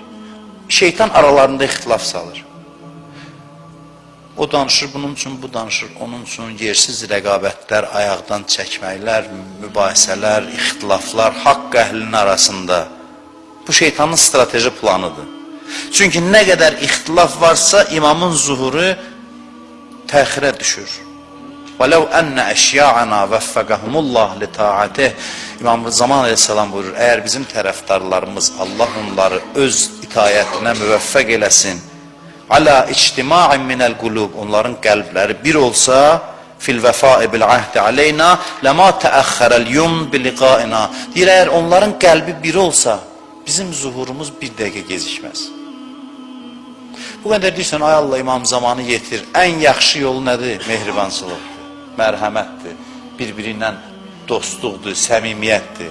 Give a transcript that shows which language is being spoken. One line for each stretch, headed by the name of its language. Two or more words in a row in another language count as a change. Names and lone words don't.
Azerbaijani: Şeytan aralarında ixtilaf salır. O danışır, bunun üçün bu danışır, onun üçün yersiz rəqabətlər, ayaqdan çəkməklər, mübahisələr, ixtilaflar, haqq əhlinin arasında. Bu şeytanın strateji planıdır. Çünki nə qədər ixtilaf varsa, imamın zuhuru təxirə düşür.
Arabic: وَلَوْ أَنَّ أَشْيَاعَنَا وَفَّقَهُمُ اللّٰهِ لِتَاعَتِهِ
Azerbaijani: İmam Zaman aleyhissalam buyurur, əgər bizim tərəfdarlarımız Allah onları öz itayətinə müvəffəq eləsin,
Arabic: عَلَى اِجْتِمَاعٍ مِنَ الْقُلُوبِ
Azerbaijani: onların qəlbləri bir olsa,
Arabic: فِي الْوَفَاءِ بِالْعَهْدِ عَلَيْنَا لَمَا تَأَخَّرَ الْيُمْ بِلِقَائِنَا
Azerbaijani: deyir, əgər onların qəlbi bir olsa, bizim zuhurumuz bir dəqiqə gecikməz. Bu qədər deyirsən, ay Allah, İmam Zamanı yetir. Ən yaxşı yolu nədir? Mehribançılıqdır, mərhəmətdir, bir-biri ilə dostluqdur, səmimiyyətdir.